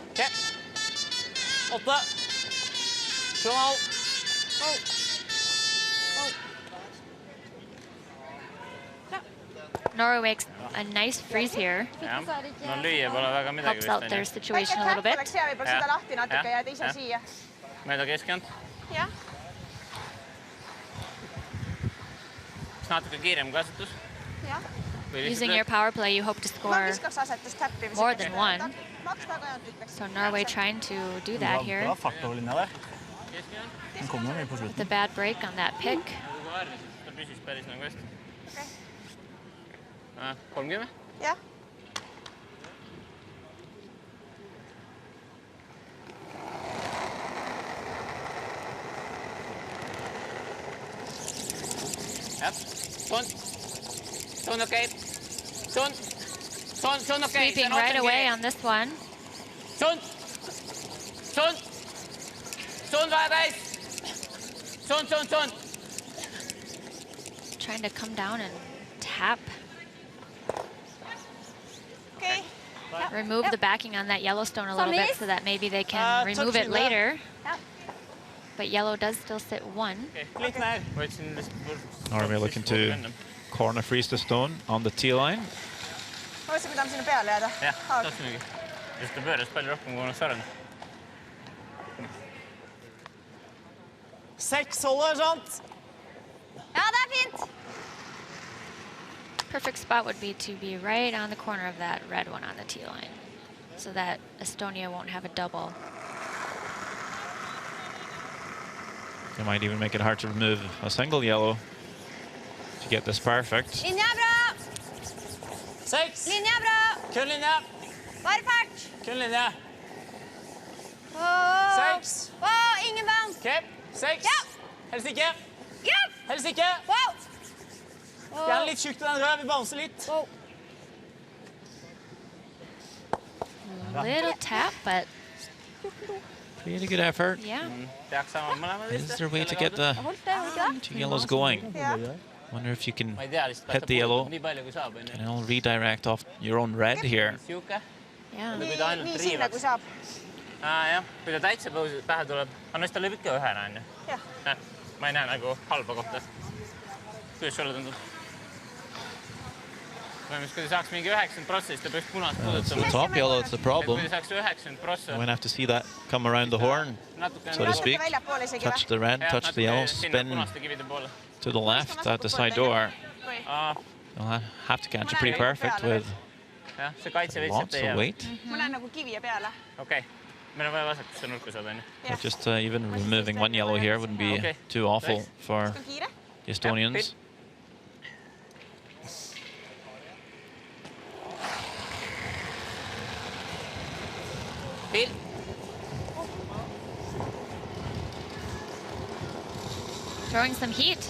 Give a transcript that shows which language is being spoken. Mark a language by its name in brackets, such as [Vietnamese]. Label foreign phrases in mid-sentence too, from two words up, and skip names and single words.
[English] Okay. 8. 7,5. Norway makes a nice freeze here. Helps out their situation a little bit. [Estonian] Mööda keskend. Natuke kiirem kasutus. [English] Using your power play, you hope to score more than 1. So Norway trying to do that here. With a bad break on that pick. 30? [Estonian] Jah. [English] Yep. [Estonian] Sund okay. Sund okay. [English] Sweeping right away on this one. [Estonian] Sund guys. Sund. [English] Trying to come down and tap. Okay. Remove the backing on that Yellowstone a little bit so that maybe they can remove it later. But yellow does still sit 1. Norway looking to corner freeze the stone on the T line. [Estonian] Oleksid pidanud sinna peale jääda? Jah, tahtsingi. Just ta pööras palju rohkem, kui oleks sarnane. [Norwegian] 6 holder, sant? Ja, det fint. [English] Perfect spot would be to be right on the corner of that red one on the T line. so that Estonia won't have a double. They might even make it hard to remove a single yellow to get this perfect. [Norwegian] Linja bra! 6. Linja bra! Kun linje. Bare fart! Kun linje. Wow. 6. Wow, ingen band. OK. 6. Ja. Helst ikke. Ja. Helst ikke. Wow. Gjerne litt tjukt den rød. Vi bouncer litt. Wow. [English] Little tap, but Pretty good effort. yeah. [Norwegian] Det er ikke samme med dem, [English] Is there a way to get the [Norwegian] Holdt det, holdt det? [English] 2 yellows going? [Norwegian] Ja. [English] Wonder if you can [Estonian] Ma ei tea lihtsalt [English] hit the yellow [Estonian] nii palju kui saab, [English] and it'll redirect off your own red here. [Estonian] Siuke. [English] Yeah. [Estonian] Kui ta ainult nii sinna, riivaks. kui saab. Jah, kui ta täitsa pähe tuleb. Aga siis ta lööb ikka ühena, on ju. Jah. Ma ei näe nagu halba kohta. Kuidas sulle tundub? Kui ta saaks mingi 90%, siis ta peaks punast [English] It's the [Estonian] puudutama. [English] top yellow, it's the [Estonian] Kui [English] problem. [Estonian] ta saaks 90%. [English] We're going to have to see that come around the horn, so to speak. [Estonian] Väljapoole isegi [English] Touch the red, touch the yellow, spin to the left out the side door. You'll have to catch it pretty perfect with [Estonian] Jah, see kaitse veits [English] lots of weight. [Estonian] Mul läheb nagu kivi peale. Okei. Meil on vaja vasakusse nurka saada, on ju. [English] But just even removing one yellow here wouldn't be too awful for [Estonian] On kiire? [English] the Estonians. [Estonian] Pil. [English] Throwing some heat.